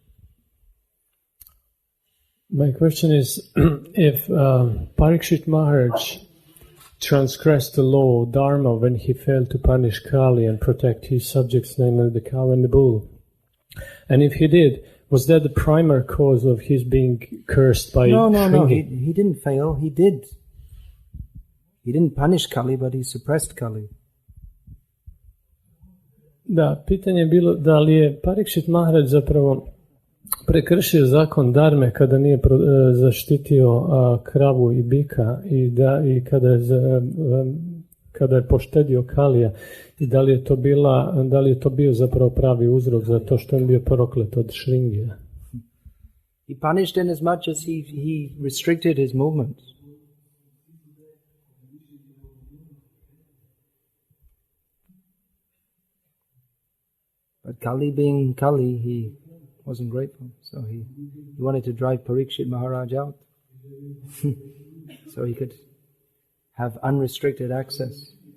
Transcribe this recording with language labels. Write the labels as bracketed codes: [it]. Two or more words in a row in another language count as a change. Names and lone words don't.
[en] My question is, if Parikshit Maharaj transgressed the law, Dharma, when he failed to punish Kali and protect his subjects, namely the cow and the bull, and if he did, was that the primary cause of his being cursed by Shringi? No, he didn't fail, he did. He didn't punish Kali, but he suppressed Kali. [sr] Da, pitanje je bilo da li je Parikshit Maharaj zapravo prekršio zakon Dharme kada nije zaštitio kravu i bika i kada je poštedio Kalija, i da li je to bio zapravo pravi uzrok za to što je bio proklet od Shringija. [en] He punished in as much as he restricted his movements. But Kali being Kali, he wasn't grateful, so he wanted to drive Parikshit Maharaj out so he could have unrestricted access.